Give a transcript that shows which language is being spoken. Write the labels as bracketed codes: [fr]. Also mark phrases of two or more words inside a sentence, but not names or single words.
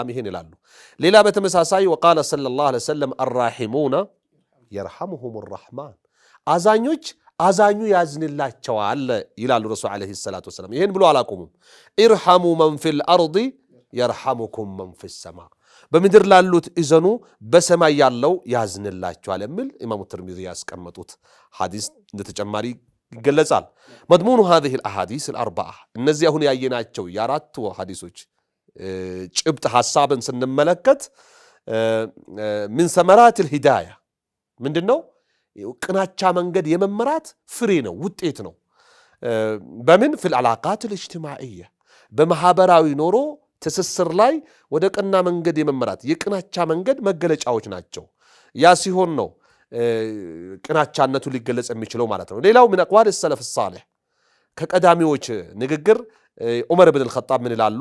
[am] ይሄን ይላሉ። ሌላ በተመሳሳይ [ar] وقال صلى الله عليه وسلم الراحمون يرحمهم الرحمن፣ [am] አዛኞች አዛኙ ያዝንላቸዋል ይላሉ [ar] الرسول عليه الصلاة والسلام። [am] ይሄን ብሎ አላቆሙም። [ar] ارحموا من في الأرض يرحمكم من في السماء፣ [am] በምድር ላሉት እዘኑ በሰማይ ያለው ያዝንላቸዋል የሚል ኢማሙ ትርሚዚ ያስቀመጡት ሐዲስ እንደ ተጨማሪ ይገለጻል። መድሙኑ [ar] هذه الأحاديث الأربعة [am] እነዚህ አሁን ያየናቸው የአራቱ ሐዲሶች ጭብጥ ሐሳብን ስንመለከት ምን [ar] ثمرات الهداية [am] ምንድነው? ቅናቻ መንገድ የመመራት ፍሬ ነው፣ ውጤት ነው። በምን [ar] في العلاقات الاجتماعية [am] በማህበራዊ ኖሮ ትስስር ላይ ወደ ቀና መንገድ የመመራት የቅናቻ መንገድ መገለጫዎች ናቸው። ያ ሲሆን ነው ቅናቻነቱ ሊገለጽ የሚችለው ማለት ነው። ሌላው ምን አቅዋል [ar] سلف صالح [am] ከቀዳሚዎች ንግግር ዑመር ብን አልኸጣብ ምን ይላሉ?